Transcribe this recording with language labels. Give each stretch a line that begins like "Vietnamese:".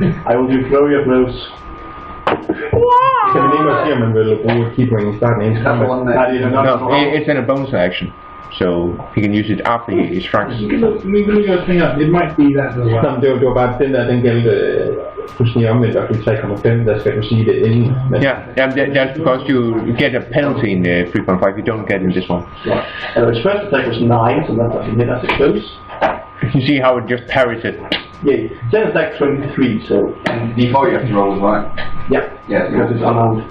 English: I will do flurry of blows.
Danish: Kan man ikke også sige, at man vil bruge et keypoint i starten af ens kamp?
English: No, it's in a bonus action. So he can use it after he strikes. It might be that as well.
Danish: Det var bare den gældte fuldstændig omvendt, og 3,5, der skal du sige det inden.
English: Yeah, that's because you get a penalty in 3.5, you don't get in this one. And his first attack was 9, so that doesn't hit us close. You see how it just parries it. Yeah, second attack 23, so. And before you have to roll, right? Yeah. Yeah, because it's unarmed.